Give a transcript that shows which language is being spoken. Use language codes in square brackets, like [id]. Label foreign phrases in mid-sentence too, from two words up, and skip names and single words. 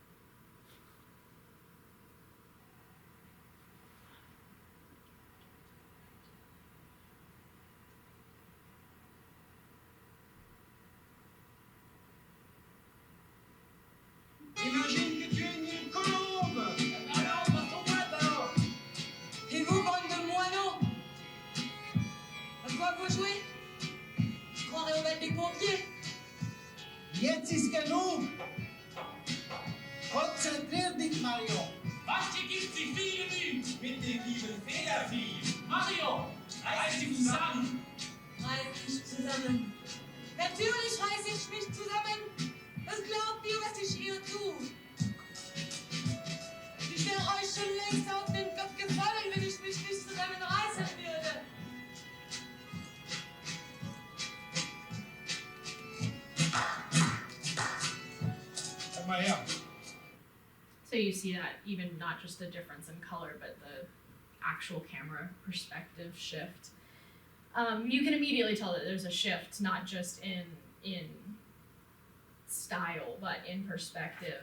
[fr] Imagine que tu es une colombe. Alors, partons boîte alors. Et vous, bande de moineaux, à quoi vous jouez? Je croirais au bal des pompiers. [de] Jetzt ist genug! Konzentrier dich, Mario! Was hier gibt sich viele Mühe mit dem lieben Federvieh. Mario, reiß dich zusammen. Reiß dich zusammen. Natürlich reiß ich mich zusammen. Was glaubt ihr, was ich hier tue? Ich wäre euch schon längst auf den Kopf gefallen, wenn ich mich nicht zusammenreißen würde. Komm mal her! [en] So you see that even not just the difference in color, but the actual camera perspective shift. You can immediately tell that there's a shift, not just in style, but in perspective.